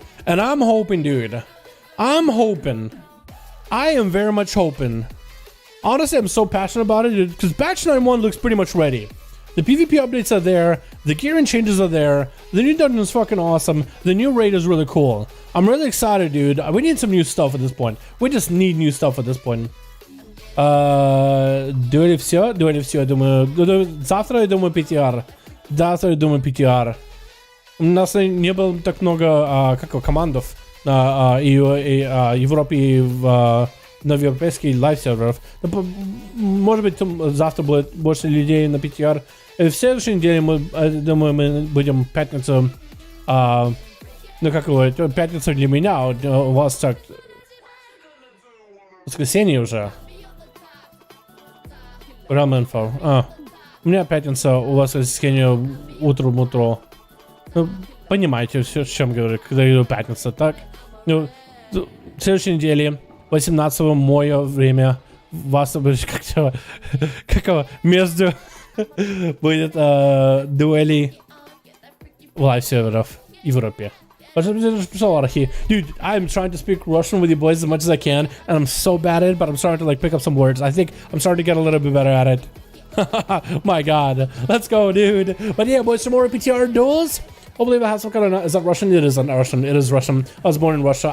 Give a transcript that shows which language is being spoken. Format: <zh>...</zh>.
<en>And I'm hoping, dude. I'm hoping. I am very much hoping. Honestly, I'm so passionate about it, because patch 9.1 looks pretty much ready. The PvP updates are there. The gear and changes are there. The new dungeon is fucking awesome. The new raid is really cool. I'm really excited, dude. We need some new stuff at this point. We just need new stuff at this point.</en> <ru>Dueli все, я думаю. Завтра я думаю PTR. Завтра я думаю PTR. У нас не было так много командов на Европе и на европейских лайв-серверов. Может быть, завтра будет больше людей на PTR. В следующей неделе мы, думаю, мы будем пятницу. Ну как его, пятница для меня, у вас так воскресенье уже. Ram-info. У меня пятница, у вас воскресенье утро. Ну, понимаете, все, о чем говорю, когда говорю пятница, так? Ну, в следующей неделе, 18-го мое время, вас будет как между будет дуэли лайв-серверов в Европе.</ru> <en>Dude, I'm trying to speak Russian with you boys as much as I can, and I'm so bad at it, but I'm starting to like pick up some words. I think I'm starting to get a little bit better at it. My god. Let's go, dude. But yeah, boys, some more PTR duels. Hopefully I have some kind of... Is that Russian? It isn't Russian. It is Russian. I was born in Russia.</en>